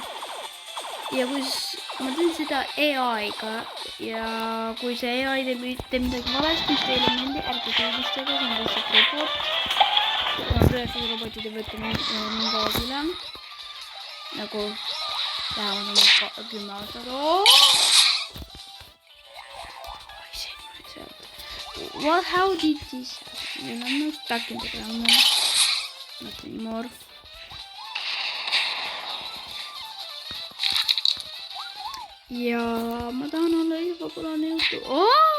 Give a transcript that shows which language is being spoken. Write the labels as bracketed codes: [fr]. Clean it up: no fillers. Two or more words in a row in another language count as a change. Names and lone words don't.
[et] Ja kui ma teen seda AI-ga ja kui see AI teeb midagi valesti, mis teile meeldi, ärge süüdistage, see on lihtsalt robot. Ja tõesti robotid ei võtta mingi aeg üle. Nagu vähemalt on 10 aastat. [en] What? How did this happen? I'm not stuck in the ground now. Not anymore. [et] Ja ma tahan olla populaarne YouTube.